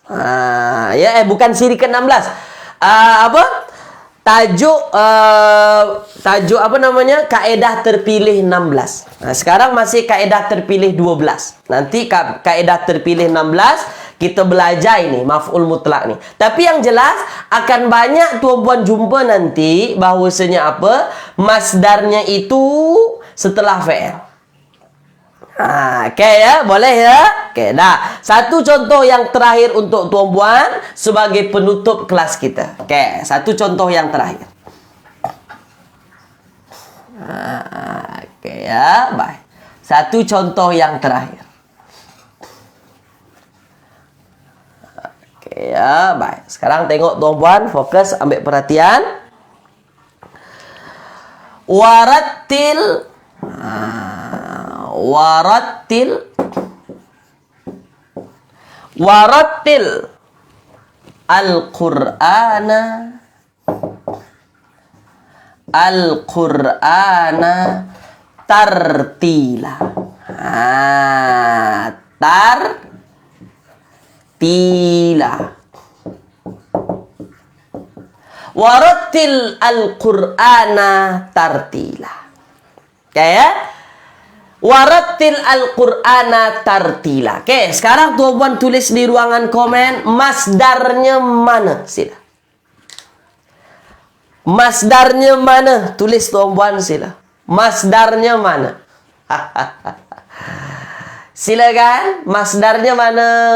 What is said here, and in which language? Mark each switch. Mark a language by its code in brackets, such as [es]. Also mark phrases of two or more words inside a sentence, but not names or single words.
[ms] Bukan siri ke-16. Tajuk apa namanya? Kaedah terpilih 16. Sekarang masih kaedah terpilih 12. Nanti kaedah terpilih 16 kita belajar ini [ar] مفعول مطلق [ms] nih. Tapi yang jelas akan banyak tuan-puan jumpa nanti bahwasanya apa? Masdarnya itu setelah fi'il. Oke ya, boleh ya? Oke, dah. Satu contoh yang terakhir untuk tuan-puan sebagai penutup kelas kita. Oke, satu contoh yang terakhir. Oke ya, baik. Satu contoh yang terakhir. Oke ya, baik. Sekarang tengok tuan-puan, fokus, ambil perhatian. [ar] ورتل ورتل القرآن ترتيلا. ترتيلا. ورتل القرآن ترتيلا. [ms] Oke ya? [ar] ورتل القرآن ترتيلا. [ms] Oke, sekarang tuan-puan tulis di ruangan komen masdarnya mana? Sila. Masdarnya mana? Tulis tuan-puan sila. Masdarnya mana? Silakan. Masdarnya mana?